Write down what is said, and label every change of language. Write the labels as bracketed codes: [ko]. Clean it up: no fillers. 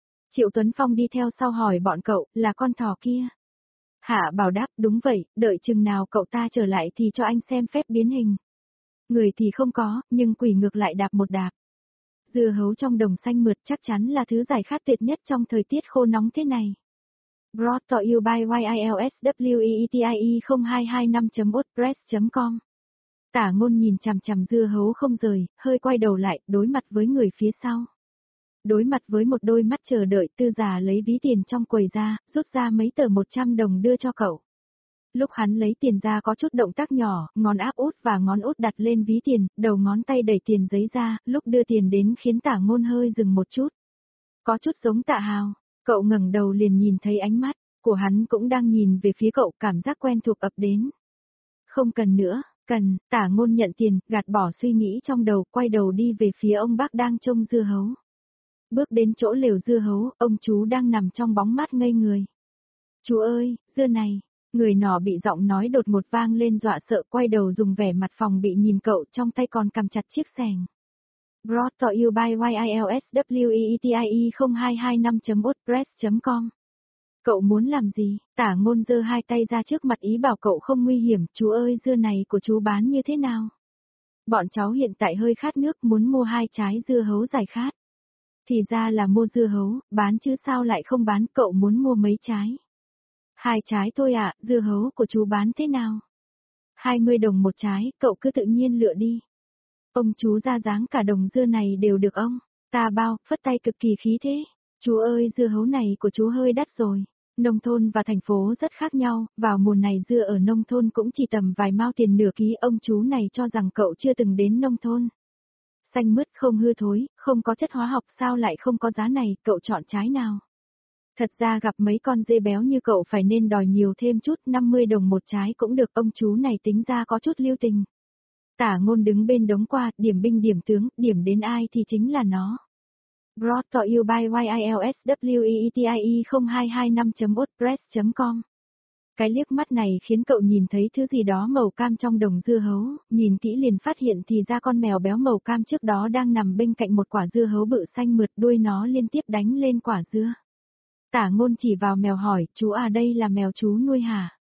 [vi] Triệu Tuấn Phong đi theo sau hỏi bọn cậu, là con thỏ kia? Hạ Bảo đáp, đúng vậy, đợi chừng nào cậu ta trở lại thì cho anh xem phép biến hình. Người thì không có, nhưng quỷ ngược lại đạp một đạp. Dưa hấu trong đồng xanh mượt chắc chắn là thứ giải khát tuyệt nhất trong thời tiết khô nóng thế này. [en] Brought to you by YILSWEETIE0225.wordpress.com. [vi] Tả Ngôn nhìn chằm chằm dưa hấu không rời, hơi quay đầu lại, đối mặt với người phía sau. Đối mặt với một đôi mắt chờ đợi, Tư Già lấy ví tiền trong quầy ra, rút ra mấy tờ 100 đồng đưa cho cậu. Lúc hắn lấy tiền ra có chút động tác nhỏ, ngón áp út và ngón út đặt lên ví tiền, đầu ngón tay đẩy tiền giấy ra, lúc đưa tiền đến khiến Tả Ngôn hơi dừng một chút. Có chút giống Tạ Hào, cậu ngẩng đầu liền nhìn thấy ánh mắt của hắn cũng đang nhìn về phía cậu, cảm giác quen thuộc ập đến. Không cần nữa, cần, Tả Ngôn nhận tiền, gạt bỏ suy nghĩ trong đầu, quay đầu đi về phía ông bác đang trông dưa hấu. Bước đến chỗ lều dưa hấu, ông chú đang nằm trong bóng mát ngây người. Chú ơi, dưa này, người nọ bị giọng nói đột một vang lên dọa sợ quay đầu dùng vẻ mặt phòng bị nhìn cậu, trong tay còn cầm chặt chiếc sẻng. [en] Brought to you by YILSWEETIE0225.wordpress.com. [vi] Cậu muốn làm gì? Tả Ngôn giơ hai tay ra trước mặt ý bảo cậu không nguy hiểm, chú ơi dưa này của chú bán như thế nào? Bọn cháu hiện tại hơi khát nước, muốn mua hai trái dưa hấu giải khát. Thì ra là mua dưa hấu, bán chứ sao lại không bán, cậu muốn mua mấy trái? Hai trái thôi ạ, dưa hấu của chú bán thế nào? 20 đồng một trái, cậu cứ tự nhiên lựa đi. Ông chú ra dáng cả đồng dưa này đều được ông, ta bao, phất tay cực kỳ khí thế. Chú ơi dưa hấu này của chú hơi đắt rồi. Nông thôn và thành phố rất khác nhau, vào mùa này dưa ở nông thôn cũng chỉ tầm vài mao tiền nửa ký, ông chú này cho rằng cậu chưa từng đến nông thôn. Xanh mứt không hư thối, không có chất hóa học sao lại không có giá này, cậu chọn trái nào? Thật ra gặp mấy con dê béo như cậu phải nên đòi nhiều thêm chút, 50 đồng một trái cũng được, ông chú này tính ra có chút lưu tình. Tả Ngôn đứng bên đống qua, điểm binh điểm tướng, điểm đến ai thì chính là nó. [en] Brought to you by YILSWEETIE0225.wordpress.com. [vi] Cái liếc mắt này khiến cậu nhìn thấy thứ gì đó màu cam trong đồng dưa hấu, nhìn kỹ liền phát hiện thì ra con mèo béo màu cam trước đó đang nằm bên cạnh một quả dưa hấu bự xanh mượt, đuôi nó liên tiếp đánh lên quả dưa. Tả Ngôn chỉ vào mèo hỏi, chú à đây là mèo chú nuôi hả?